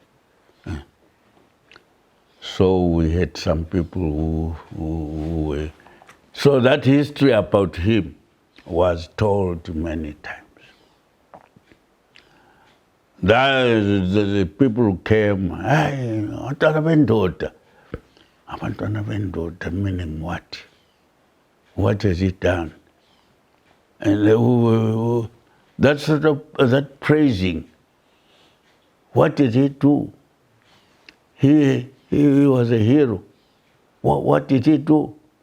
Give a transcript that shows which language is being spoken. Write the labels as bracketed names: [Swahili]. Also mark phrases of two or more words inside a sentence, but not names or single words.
[English] So we had some people who were. So that history about him was told many times. The people who came, [North Ndebele] "Hey, abantwana bendoda," [English] meaning what? What has he done? And that sort of that praising. What did he do? He was a hero. What did he do?